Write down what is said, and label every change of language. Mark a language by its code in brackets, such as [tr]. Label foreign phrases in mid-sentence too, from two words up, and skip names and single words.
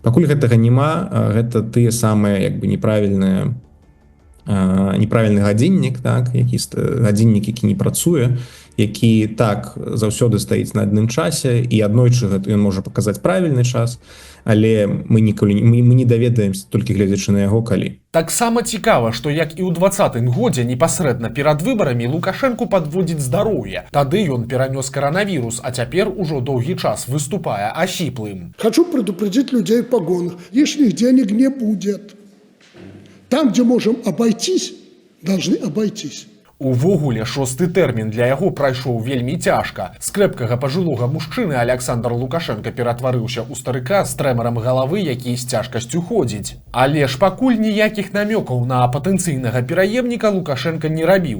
[be] Пакуль гэтага няма, гэта тыя самыя як бы неправільны гадзіннік, так, гадзіннік, які не працуе, які так заўсёды стаіць на адным часе, і аднойчы ён можа паказаць правільны час, але мы не даведаемся толькі гледзячы на яго калі. Таксама цікава, што як і ў 20-м годзе непасрэдна перад выбарамі Лукашэнку падводзіць здароўе. Тады ён перанёс коронавірус, а цяпер ужо доўгі час выступае асіплым. [ru] Хочу предупредить людей в погонах. Лишних денег не будет. Там, где можем обойтись, должны обойтись. [be] Увогуле, 6-ты тэрмін для яго прайшоў вельмі цяжка. З крэпкага пажылога мужчыны Александр Лукашенко ператварыўся ў старыка з трэмарам галавы, які з цяжкасцю ходзіць. Але ж пакуль ніякіх намёкаў на патэнцыйнага пераемніка Лукашенко не рабіў.